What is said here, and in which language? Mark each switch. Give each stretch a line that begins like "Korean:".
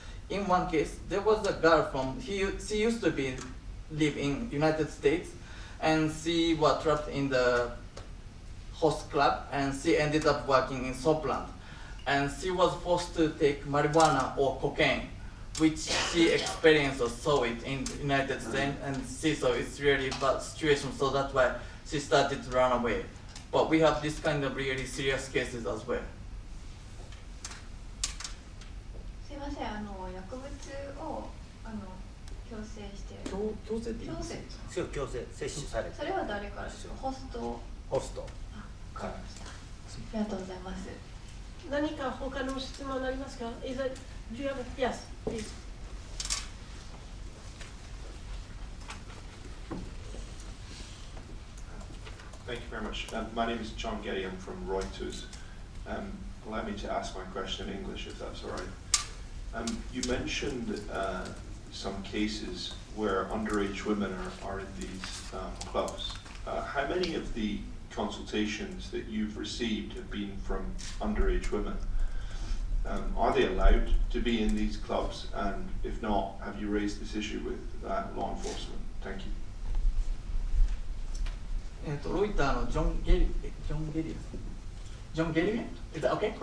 English: In one case, there was a girl she used to live in United States, and she was trapped in the host club, and she ended up working in Sopland, and she was forced to take marijuana or cocaine, which she experienced or saw it in the United States, and she saw it's really bad situation, so that's why she started to run away. But we have this kind of really serious cases as well.
Japanese: すいません、薬物を強制している。強制って言います？強制摂取されて。それは誰からですか？ホストから。ありがとうございます。何か他の質問ありますか？
English: Is it, do you have a, yes, please. Thank you very much. My name is John Getty. I'm from Reuters. Allow me to ask my question in English, if that's all right. You mentioned some cases where underage women are in these clubs. How many of the consultations that you've received have been from underage women? Are they allowed to be in these clubs? And if not, have you raised this issue with law enforcement? Thank you.
Japanese: ロイターのジョン・ゲリエ
English: Is that okay?